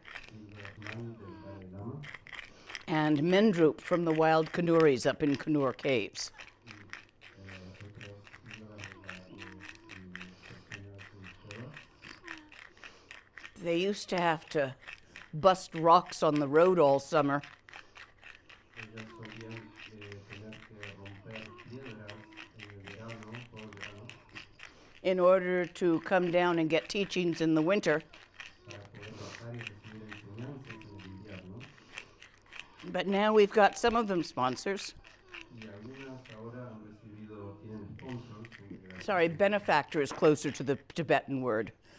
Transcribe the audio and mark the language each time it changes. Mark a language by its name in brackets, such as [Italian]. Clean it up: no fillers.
[Spanish] Y las manos del Dalai Lama. [English] and Mendrup from the wild Kanuris up in Kanur caves. [Spanish] Otros píldoras de personas en cuevas. [English] They used to have to bust rocks on the road all summer [Spanish] Ellos solían tener que romper piedras en el verano, todo el verano, [English] in order to come down and get teachings in the winter. [Spanish] para poder bajar y recibir enseñanzas en el invierno. [English] But now we've got some of them sponsors. [Spanish] Y algunas ahora han recibido, tienen sponsors. [English] Sorry, benefactor is closer to the Tibetan word.